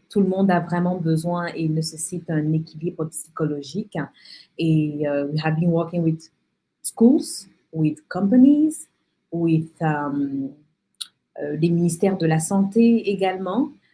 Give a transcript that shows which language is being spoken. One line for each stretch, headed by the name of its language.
French: Tout le monde a vraiment besoin et nécessite un équilibre psychologique.
English: Et we have been working with schools, with companies, with
French: les ministères de la Santé également.